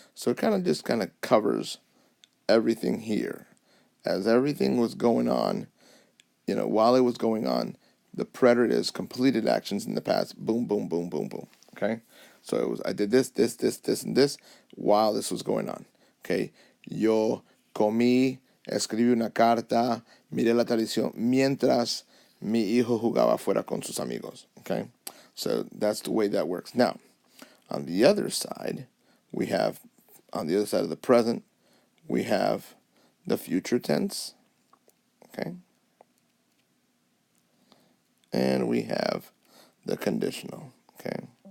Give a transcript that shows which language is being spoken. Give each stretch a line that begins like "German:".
English: So it kind of covers everything here. As everything was going on, while it was going on, the preterite completed actions in the past. Boom, boom, boom, boom, boom. Okay? So I did this, and this while this was going on. Okay?
Spanish: Yo comí, escribí una carta, miré la televisión mientras mi hijo jugaba fuera con sus amigos.
English: Okay? So that's the way that works. Now, on the other side, on the other side of the present, we have the future tense. Okay? And we have the conditional. Okay?